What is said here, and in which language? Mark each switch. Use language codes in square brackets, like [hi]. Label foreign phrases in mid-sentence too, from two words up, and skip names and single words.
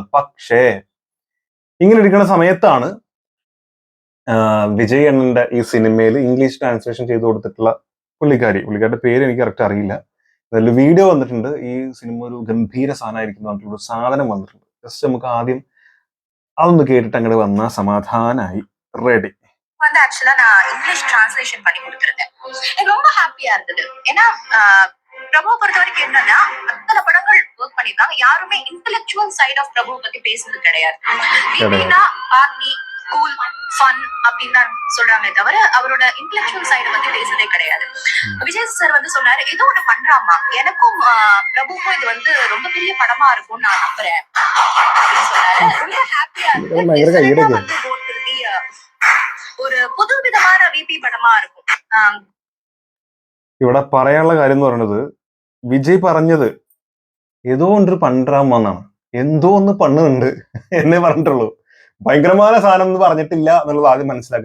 [ml] പക്ഷേ ഇങ്ങനെ ഇരിക്കുന്ന സമയത്താണ് വിജയ് അണ്ണന്റെ ഈ സിനിമയിൽ [en] English translation [ml] ചെയ്ത് കൊടുത്തിട്ടുള്ള പുള്ളിക്കാരുടെ പേര് എനിക്ക് കറക്റ്റ് അറിയില്ല. അതിൽ വീഡിയോ വന്നിട്ടുണ്ട്. ഈ സിനിമ ഒരു ഗംഭീര സാധനമായിരിക്കും പറഞ്ഞിട്ടുള്ള സാധനം വന്നിട്ടുണ്ട്. ജസ്റ്റ് നമുക്ക് ആദ്യം അതൊന്ന് കേട്ടിട്ട് അങ്ങോട്ട് വന്നാൽ സമാധാനായി. റെഡി. [ta] வந்து ஆக்சுவலா நான் [en] English translation [ta] பண்ணி கொடுத்துருந்தேன். எனக்கு ரொம்ப ஹாப்பியா இருந்தது. ஏன்னா பிரபு பொறுத்த வரைக்கும் என்னன்னா, அத்தனை படங்கள் ஒர்க் பண்ணிருக்காங்க. யாருமே [en] intellectual side of [ta] பிரபு பத்தி பேசுறது கிடையாது. எப்படின்னா [en] party cool fun [ta] அப்படின்னு தான் சொல்றாங்களே தவிர அவரோட [en] intellectual side [ta] பத்தி பேசுறதே கிடையாது. விஜய் சார் வந்து சொன்னாரு, ஏதோ ஒண்ணு பண்றாமா, எனக்கும் பிரபுக்கும் இது வந்து ரொம்ப பெரிய படமா இருக்கும்னு நான் நம்புறேன் அப்படின்னு சொன்னாரு. ரொம்ப ஹாப்பியா இருக்கு. [ml] ഒരു പുതുവിധമായ വിപി പടമാ இருக்கும். ഇവിടെ പറയാനുള്ള കാര്യം എന്ന് പറയുന്നത്, വിജയ് പറഞ്ഞത് ഏതോ ഒന്നൊരു പണ്ടാമെന്നാണ്. എന്തോ ഒന്ന് പണ്ണുന്നുണ്ട് എന്നേ പറഞ്ഞിട്ടുള്ളൂ. ഭയങ്കരമായ സാധനം എന്ന് പറഞ്ഞിട്ടില്ല എന്നുള്ളത് ആദ്യം മനസ്സിലാക്കുക.